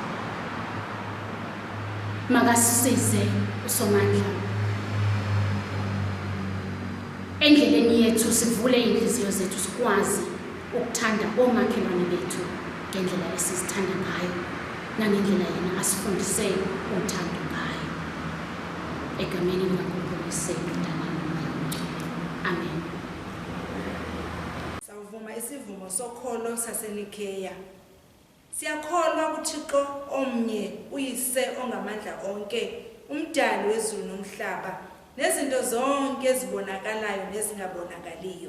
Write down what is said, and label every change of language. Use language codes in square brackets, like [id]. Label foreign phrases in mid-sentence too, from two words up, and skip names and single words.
[zu] Makasisize uSomandla endleleni yethu, sivule inhliziyo zethu sikwazi ukuthanda omakhelwane bethu ngendlela esizithanda ngayo nangendlela yena asifundise uthando ngayo. Egameni likaNkulunkulu sisebenza. Amen. Sawuvuma isivumo sokholo saseNikeya. [xh] Siyakholwa kuThixo omnye, uyise ongamandla onke, umdali wezulu nomhlaba, nezinto zonke ezibonakalayo nezingabonakaliyo.